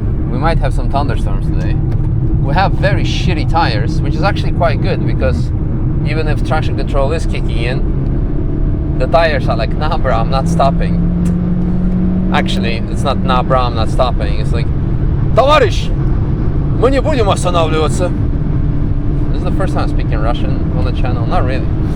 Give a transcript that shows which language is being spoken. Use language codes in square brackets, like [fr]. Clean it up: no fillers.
[en] We might have some thunderstorms today. We have very shitty tires, which is actually quite good, because even if traction control is kicking in, the tires are like, nah bro, I'm not stopping. Actually, it's not nah bro, I'm not stopping. It's like, [ru] товарищ, мы не будем останавливаться. [en] This is the first time I'm speaking Russian on the channel. Not really.